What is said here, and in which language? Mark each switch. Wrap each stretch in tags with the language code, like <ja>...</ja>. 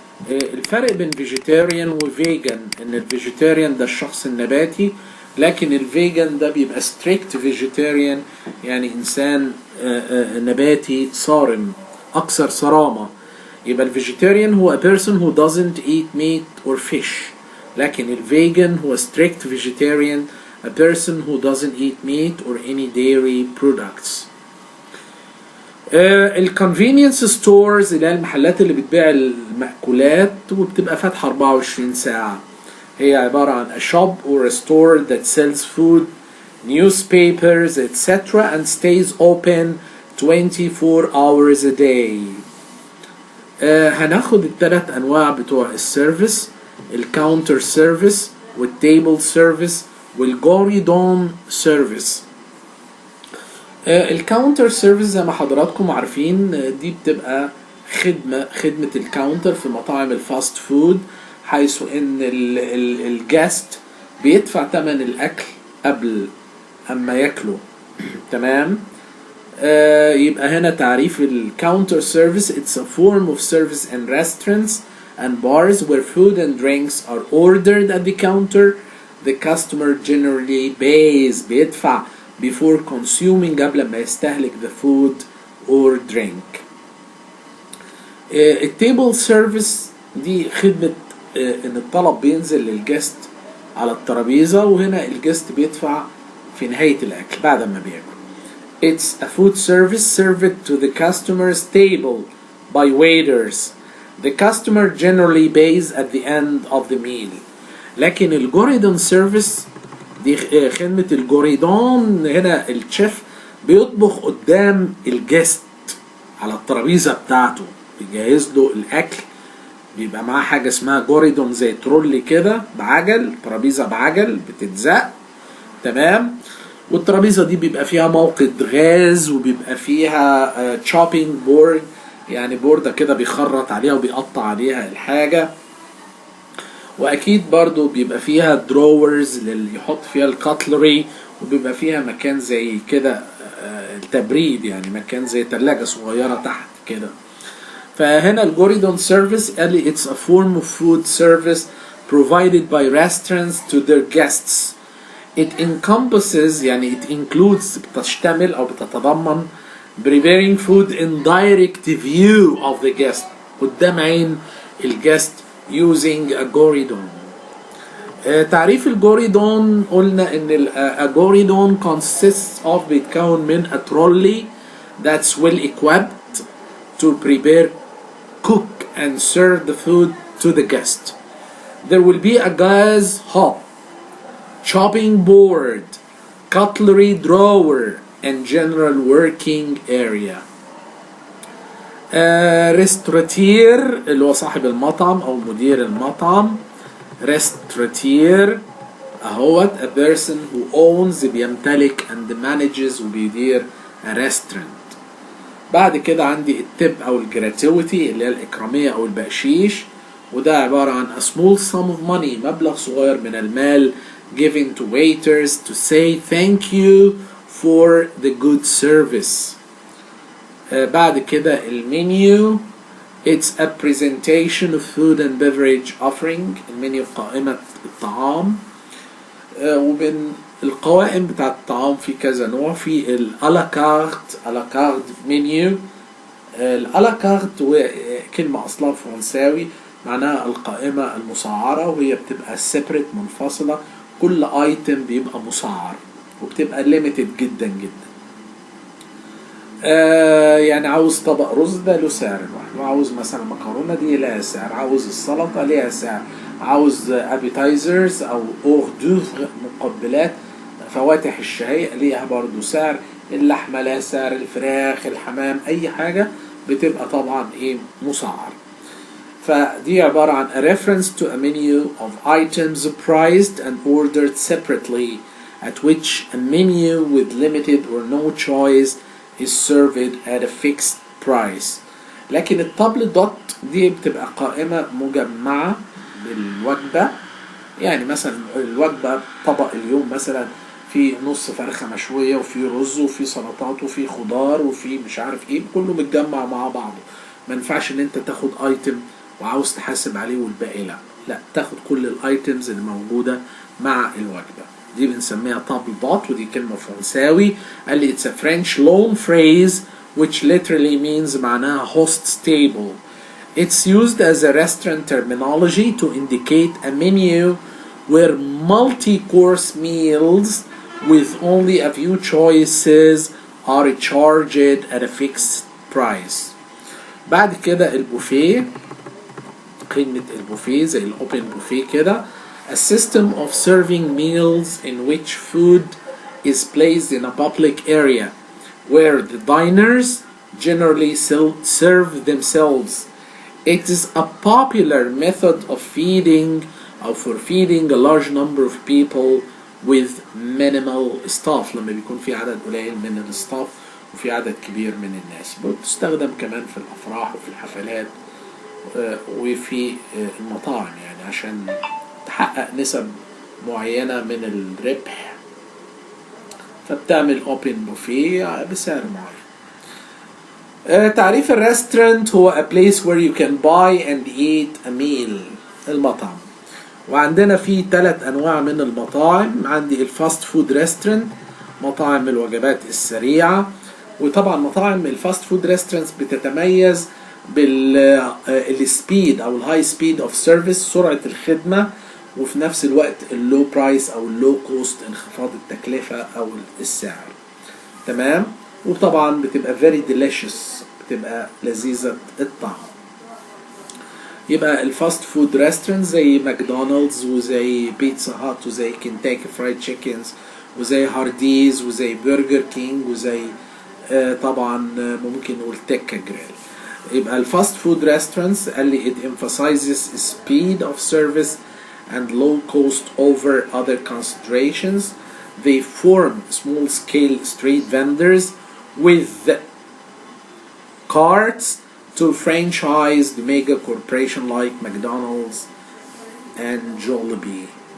<ar>الفرق بين vegetarian وvegan ان الvegetarian ده الشخص النباتي، لكن الفيجن ده بيبقى</ar> <en>strict vegetarian</en> <ar>يعني انسان نباتي صارم اكثر صرامة. يبقى الفيجيتيريان هو</ar> <en>a person who doesn't eat meat or fish،</en> <ar>لكن الفيجن هو</ar> <en>strict vegetarian, a person who doesn't eat meat or any dairy products.</en> <ar>الconvenience stores اللي هي المحلات اللي بتبيع المأكولات وبتبقى فاتحة 24 ساعة، هي عبارة عن</ar> <en>a shop or a store that sells food, newspapers, etc. and stays open 24 hours a day.</en> <ar>هناخد الثلاث أنواع بتوع السيرفيس، الكاونتر سيرفيس والتيبل سيرفيس والجوريدون سيرفيس. الكاونتر سيرفيس زي ما حضراتكم عارفين دي بتبقى خدمة الكاونتر في مطاعم الفاست فود، حيث ان الجاست بيدفع ثمن الاكل قبل اما ياكله. تمام. يبقى هنا تعريف الكاونتر سيرفيس:</ar> <en>it's a form of service in restaurants and bars where food and drinks are ordered at the counter. The customer generally pays</en> <ar>بيدفع</ar> <en>before consuming</en> <ar>قبل ما يستهلك</ar> <en>the food or drink.</en> <ar>التيبل سيرفيس دي خدمة ان الطلب بينزل للجست على الترابيزة، وهنا الجست بيدفع في نهاية الاكل بعد ما بياكل.</ar> <en>It's a food service served to the customer's table by waiters. The customer generally pays at the end of the meal.</en> <ar>لكن الجوريدون سيرفيس دي خدمة الجوريدون، هنا الشيف بيطبخ قدام الجست على الترابيزة بتاعته، بيجهز له الاكل، بيبقى معاه حاجة اسمها جوريدون زي ترولي كده بعجل، ترابيزة بعجل بتتزق. تمام. والترابيزة دي بيبقى فيها موقد غاز وبيبقى فيها تشوبينج بورد، يعني بوردة كده بيخرط عليها وبيقطع عليها الحاجة. واكيد برضو بيبقى فيها دروورز اللي يحط فيها الكاتلري، وبيبقى فيها مكان زي كده التبريد، يعني مكان زي تلاجة صغيرة تحت كده. فهنا الجوريدون سيرفيس قال لي</ar> <en>it's a form of food service provided by restaurants to their guests. It encompasses</en> <ar>يعني</ar> <en>it includes</en> <ar>بتشتمل أو بتتضمن</ar> <en>preparing food in direct view of the guest،</en> <ar>قدام عين الجست</ar> <en>using a goridon.</en> <ar>تعريف الجوريدون قلنا ان الجوريدون</ar> <en>consists of</en> <ar>بيتكون من</ar> <en>a trolley that's well equipped to prepare, cook, and serve the food to the guest. There will be a gas hob, chopping board, cutlery drawer, and general working area.</en> <ar>ريستوراتير اللي هو صاحب المطعم أو مدير المطعم. ريستوراتير اهوت</ar> <en>a person who owns</en> <ar>بيمتلك</ar> <en>and manages</en> <ar>وبيدير</ar> <en>a restaurant.</en> <ar>بعد كده عندي التب أو الجراتيوتي اللي هي الإكرامية أو البقشيش، وده عبارة عن</ar> <en>a small sum of money</en> <ar>مبلغ صغير من المال</ar> <en>given to waiters to say thank you for the good service.</en> <ar>بعد كده المنيو</ar> <en>it's a presentation of food and beverage offering.</en> <ar>المنيو قائمة الطعام، وبين القوائم بتاعت الطعام في كذا نوع. في الألاكارت منيو. الألاكارت كلمة أصلها فرنساوي معناها القائمة المسعرة، وهي بتبقى separate منفصلة، كل ايتم بيبقى مسعر وبتبقى limited جدا جدا. يعني عاوز طبق رز ده له سعر لوحده، عاوز مثلا مكرونة دي لها سعر، عاوز السلطة ليها سعر، عاوز appetizers أو hors d'oeuvre مقبلات فواتح الشهية ليها برضو سعر، اللحمة لها سعر، الفراخ، الحمام، أي حاجة بتبقى طبعا مسعر. فدي عبارة عن</ar> <en>a reference to a menu of items priced and ordered separately at which a menu with limited or no choice is served at a fixed price.</en> <ar>لكن التابل دوت دي بتبقى قائمة مجمعة بالوجبة. يعني مثلا الوجبة طبق اليوم مثلا في نص فرخة مشوية وفي رز وفي سلطات وفي خضار وفي مش عارف ايه، كله متجمع مع بعضه. ما ينفعش ان انت تاخد ايتم وعاوز تحاسب عليه والباقي لا تاخد كل الايتمز اللي موجودة مع الوجبة. دي بنسميها تابل دوت، ودي كلمة فرنساوي. قال لي</ar> <en>it's a French loan phrase which literally means</en> <ar>معناها</ar> <en>host's table. It's used as a restaurant terminology to indicate a menu where multi-course meals with only a few choices are charged at a fixed price.</en> <ar>بعد كده البوفيه. قيمة البوفيه زي الأوبن بوفيه كده</ar> <en>a system of serving meals in which food is placed in a public area where the diners generally serve themselves. It is a popular method of feeding or for feeding a large number of people with minimal staff.</en> <ar>لما بيكون في عدد قليل من الستاف وفي عدد كبير من الناس. بتستخدم كمان في الأفراح وفي الحفلات وفي المطاعم، يعني عشان تحقق نسب معينة من الربح، فبتعمل اوبن بوفيه بسعر معين. تعريف الريستورانت هو</ar> <en>a place where you can buy and eat a meal.</en> <ar>المطعم. وعندنا في 3 أنواع من المطاعم. عندي الفاست فود ريستورانت، مطاعم الوجبات السريعة. وطبعا مطاعم الفاست فود ريستورانتس بتتميز بالسبيد او الهاي سبيد اوف سيرفيس، سرعة الخدمة، وفي نفس الوقت اللو برايس او اللو كوست، انخفاض التكلفة او السعر. تمام. وطبعا بتبقى</ar> <en>very delicious،</en> <ar>بتبقى لذيذة الطعم. يبقى الفاست فود ريستورانت زي ماكدونالدز وزي بيتزا هات وزي كنتاكي فرايد تشيكنز وزي هارديز وزي برجر كينج وزي طبعا ممكن نقول تكة جريل. يبقى الفاست فود</ar> <en>restaurants</en> <ar>قال لي</ar> <en>it emphasizes speed of service and low cost over other considerations. They form small scale street vendors with carts to franchise the mega corporation like McDonald's and Jollibee.</en>